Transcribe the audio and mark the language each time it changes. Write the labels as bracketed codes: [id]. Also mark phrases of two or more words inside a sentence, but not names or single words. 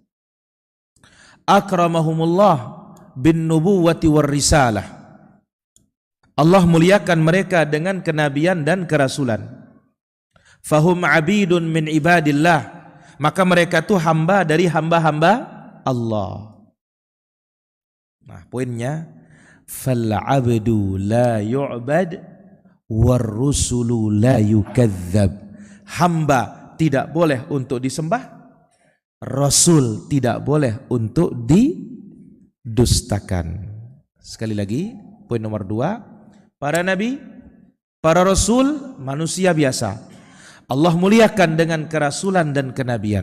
[ar] أكرمهم الله بالنبوة والرسالة. [id] Allah muliakan mereka dengan kenabian dan kerasulan. [ar] فهم عابدون من عباد الله, [id] maka mereka itu hamba dari hamba-hamba Allah. Nah, poinnya [ar] فالعبد لا يعبد والرسول لا يكذب. [id] Hamba tidak boleh untuk disembah, rasul tidak boleh untuk didustakan. Sekali lagi, poin nomor 2, para nabi, para rasul manusia biasa. Allah muliakan dengan kerasulan dan kenabian.